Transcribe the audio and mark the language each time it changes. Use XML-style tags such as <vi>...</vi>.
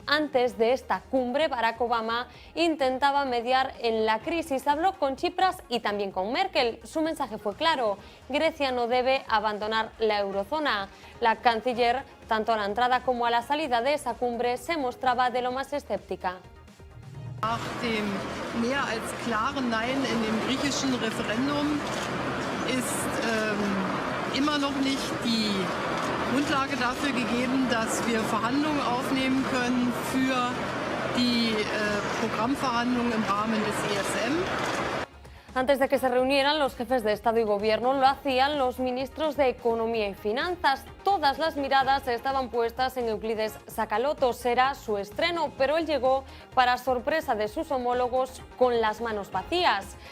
<es>Antes de esta cumbre, Barack Obama intentaba mediar en la crisis, habló con Tsipras y también con Merkel. Su mensaje fue claro: Grecia no debe abandonar la eurozona. La canciller, tanto a la entrada como a la salida de esa cumbre, se mostraba de lo más escéptica.</es> <de>Nach dem mehr als klaren Nein in dem griechischen Referendum ist immer noch nicht die Grundlage dafür gegeben, dass wir Verhandlungen aufnehmen können für die Programmverhandlungen im Rahmen des ESM.</de> <es>Antes de que se reunieran los jefes de Estado y Gobierno, lo hacían los ministros de Economía y Finanzas. Todas las miradas estaban puestas en Euclides Tsakalotos. Será su estreno, pero él llegó, para sorpresa de sus homólogos, con las manos vacías.</es>